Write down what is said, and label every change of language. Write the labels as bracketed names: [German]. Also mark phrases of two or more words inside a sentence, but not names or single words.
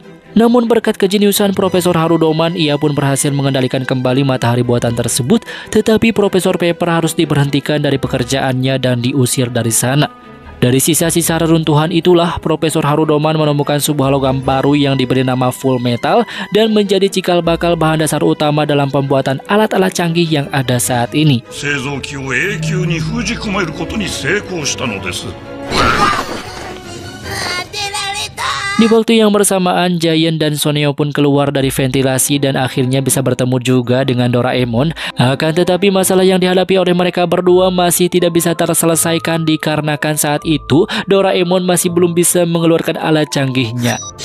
[Indonesian] Namun berkat kejeniusan Profesor Harudoman, ia pun berhasil mengendalikan kembali matahari buatan tersebut, tetapi Profesor Pepra harus diberhentikan dari pekerjaannya dan diusir dari sana. Dari sisa-sisa reruntuhan itulah Profesor Harudoman menemukan sebuah logam baru yang diberi nama Full Metal dan menjadi cikal bakal bahan dasar utama dalam pembuatan alat-alat canggih yang ada saat ini. [Japanese] 製造機を永久に封じ込めることに成功したのです。 [Indonesian] Di waktu yang bersamaan, Giant dan Soneo pun keluar dari ventilasi dan akhirnya bisa bertemu juga dengan Doraemon. Akan tetapi masalah yang dihadapi oleh mereka berdua masih tidak bisa terselesaikan dikarenakan saat itu Doraemon masih belum bisa mengeluarkan alat canggihnya.